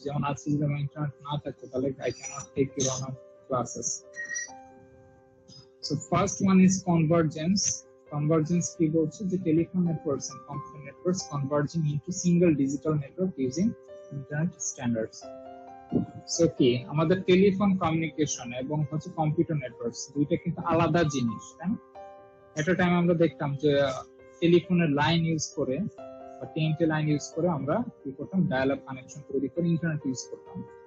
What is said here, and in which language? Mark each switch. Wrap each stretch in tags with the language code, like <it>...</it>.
<bn>যেমন আজকে যদি আমার ইন্টারনেট না থাকতো তাহলে</bn> <en>I cannot take your on classes। so first one is convergence। Convergence</en> <bn>কি বলছে যে</bn> <en>Telephone networks and computer networks converging into single digital network using internet standards.</en> <bn>So কি আমাদের টেলিফোন কমিউনিকেশন এবং হচ্ছে কম্পিউটার নেটওয়ার্কস দুইটা কিন্তু আলাদা জিনিস, তাই না? একটা টাইম আমরা দেখতাম যে টেলিফোনের লাইন ইউজ করে বা টিএনটি লাইন ইউজ করে আমরা কি করতাম, ডায়াল আপ কানেকশন তৈরি করে ইন্টারনেট ইউজ করতাম।</bn>